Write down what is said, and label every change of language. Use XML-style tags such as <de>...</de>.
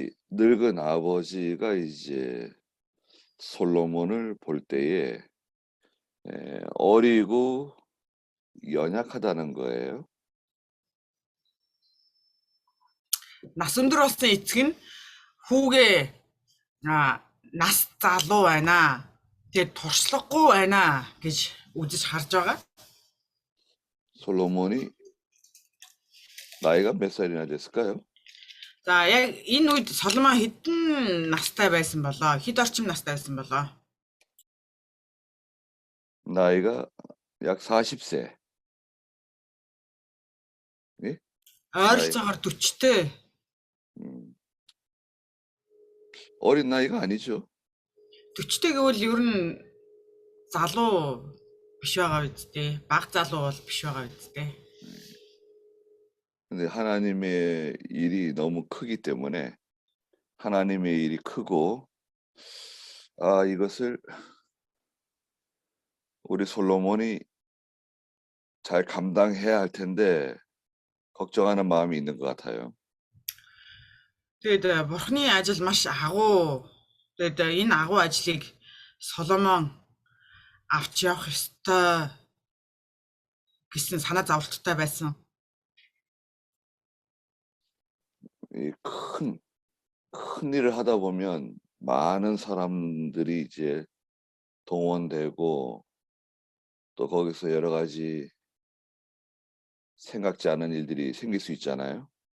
<ko>늙은 아버지가 이제 솔로몬을 볼 때에 어리고 연약하다는 거예요.</ko> <mn>Нас өндөр болсон эцэг нь хүүгээ нас залуу байна. Тэгээд туршлагагүй байна гэж үзэж харж байгаа.</mn> <ko>솔로몬이 나이가 몇 살이나 됐을까요?</ko> <mn>За яг энэ үед Соломон хэдэн настай байсан болоо? Хэд орчим настай байсан болоо?</mn> <ko>나이가 약 40세. 네?</ko> <mn>Ойролцоогоор 40-тэй.</mn> <ko>어린 나이가 아니죠.</ko> <mn>40-тэй гэвэл ер нь залуу биш байгаа үсттэй. Бага залуу бол биш байгаа үсттэй.</mn> <ko>근데 하나님의 일이 너무 크기 때문에 하나님의 일이 크고 이것을 우리 솔로몬이 잘 감당해야 할 텐데 걱정하는 마음이 있는 것 같아요.</ko> <mn>Тэгээд Бурхны ажил маш агуу. Тэгээд энэ агуу ажлыг Соломон авч явах ёстой гэсэн санаа зовлттой байсан.</mn> <ko>이 큰 일을 하다 보면 많은 사람들이 이제 동원되고 또 거기서 여러 가지 생각지 않은 일들이 생길 수 있잖아요.</ko>